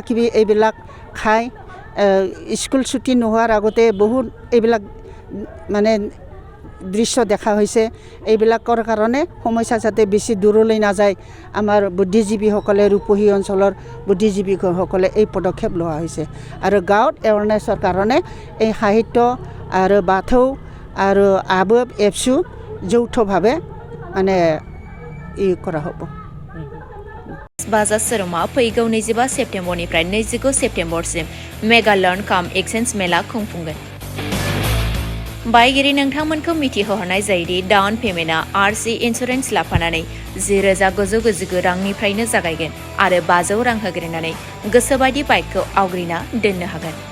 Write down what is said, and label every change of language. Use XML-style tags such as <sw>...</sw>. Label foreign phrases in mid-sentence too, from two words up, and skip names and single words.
<as>কিবি এইবিলাক খায় স্কুল ছুটি নোহোৱাৰ আগতে বহুত এইবিলাক মানে দৃশ্য দেখা হৈছে এইবিলাকৰ কাৰণে সমস্যা যাতে বেছি দূৰলৈ নাযায় আমাৰ বুদ্ধিজীৱীসকলে ৰূপহী অঞ্চলৰ বুদ্ধিজীৱীসকলে এই পদক্ষেপ লোৱা হৈছে আৰু গাঁৱত এৱাৰনেছৰ কাৰণে এই সাহিত্য আৰু বাথৌ আৰু আবব এপছু যৌথভাৱে মানে কৰা হ'ব</as> <brx>बाजार सोरुमा फैगौ 25 सेप्तेम्बरनिफ्राय 29 सेप्तेम्बरसिम</brx> <en>mega loan cum exchange mela</en> <brx>खुंफुंगोन बायगिरि नोंथांमोनखौ मिथिहोहरनाय जायोदि</brx> <en>down payment RC insurance</en> <brx>लाफानानै 10,999 रांनिफ्रायनो जागायगोन आरो 500 रां होग्रोनानै गोसोबायदि बाइकखौ आवग्रिना दोननो हागोन</brx>